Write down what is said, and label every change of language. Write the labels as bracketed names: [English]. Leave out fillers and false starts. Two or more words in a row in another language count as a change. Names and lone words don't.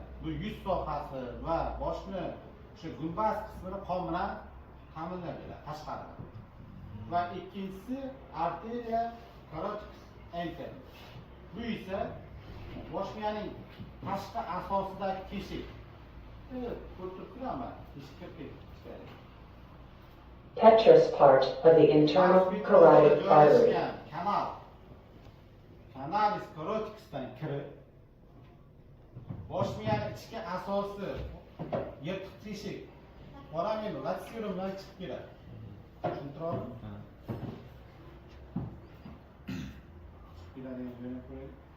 [Uzbek] Bu yuz sohasi va boshni shu gumbaz qismini qon bilan ta'minlab beradi tashqaridan. Va ikkinchisi arteriya [Latin] carotis interna. [Uzbek] Bu esa bosh miyaning tashqi asosidagi teshik. Ko'rib turibsizlarmi? Teshik kirib ketdi. [English] Petrous part of the internal carotid artery. [Uzbek] Kanal. [Latin] Kanalis carotisdan [Uzbek] kirib bosh miyaning ichki asosi yirtiq teshik [Latin] foramen latitudumdan [Uzbek] chiqib keladi. Tushuntiribmi? Keladigan joyini qo'ying.